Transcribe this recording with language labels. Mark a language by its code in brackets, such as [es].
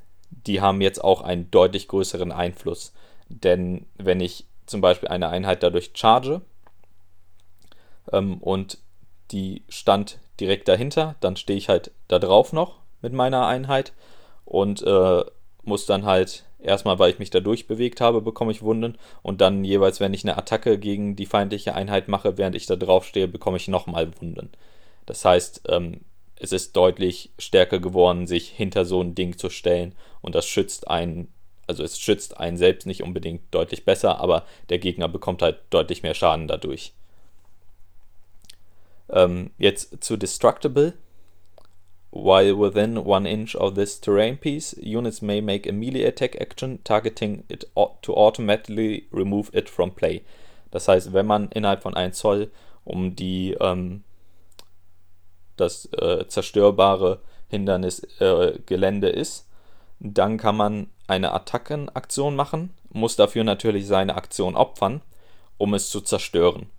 [de] die haben jetzt auch einen deutlich größeren Einfluss. Denn wenn ich zum Beispiel eine Einheit dadurch charge und die stand direkt dahinter, dann stehe ich halt da drauf noch mit meiner Einheit und muss dann halt erstmal, weil ich mich da durchbewegt habe, bekomme ich Wunden und dann jeweils, wenn ich eine Attacke gegen die feindliche Einheit mache, während ich da drauf stehe, bekomme ich nochmal Wunden. Das heißt, es ist deutlich stärker geworden, sich hinter so ein Ding zu stellen und das schützt einen, also es schützt einen selbst nicht unbedingt deutlich besser, aber der Gegner bekommt halt deutlich mehr Schaden dadurch. Jetzt zu Destructible. [en] While within one inch of this terrain piece, units may make a melee attack action, targeting it to automatically remove it from play. [de] Das heißt, wenn man innerhalb von 1 Zoll um die das zerstörbare Hindernis Gelände ist, dann kann man eine Attackenaktion machen, muss dafür natürlich seine Aktion opfern, um es zu zerstören.